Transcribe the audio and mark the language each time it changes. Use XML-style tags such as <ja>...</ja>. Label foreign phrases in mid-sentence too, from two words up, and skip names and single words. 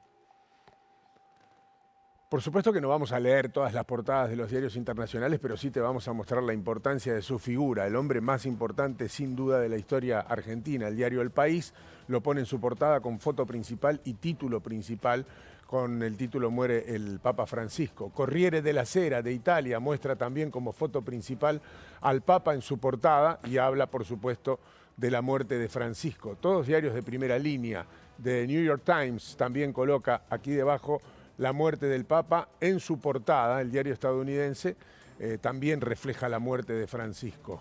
<es>Por supuesto que no vamos a leer todas las portadas de los diarios internacionales, pero sí te vamos a mostrar la importancia de su figura. El hombre más importante, sin duda, de la historia argentina. El diario El País lo pone en su portada con foto principal y título principal. Con el título Muere el Papa Francisco. Corriere della Sera de Italia muestra también como foto principal al Papa en su portada y habla, por supuesto, de la muerte de Francisco. Todos diarios de primera línea. The New York Times también coloca aquí debajo la muerte del Papa en su portada. El diario estadounidense también refleja la muerte de Francisco.</es>